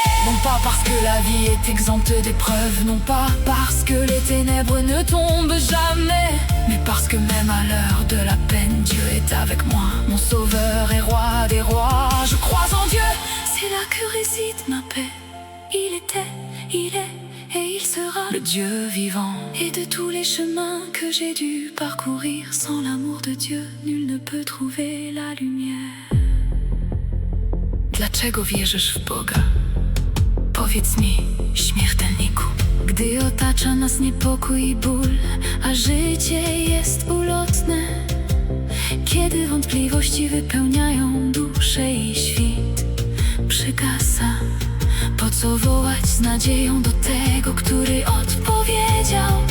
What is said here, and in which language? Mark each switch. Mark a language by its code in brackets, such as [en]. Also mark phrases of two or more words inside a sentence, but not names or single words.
[fr] Non pas parce que la vie est exempte d'épreuves, non pas parce que les ténèbres ne tombent jamais, mais parce que même à l'heure de la peine, Dieu est avec moi, mon sauveur et roi des rois. Je crois en Dieu, c'est là que réside ma paix. Il était, il est et il sera le Dieu vivant. Et de tous les chemins que j'ai dû parcourir, sans l'amour de Dieu, nul ne peut trouver la lumière. [pl] Dlaczego wierzysz w Boga? Powiedz mi, śmiertelniku. Gdy otacza nas niepokój i ból, a życie jest ulotne, kiedy wątpliwości wypełniają duszę i świt przygasa, po co wołać z nadzieją do tego, który odpowiedział?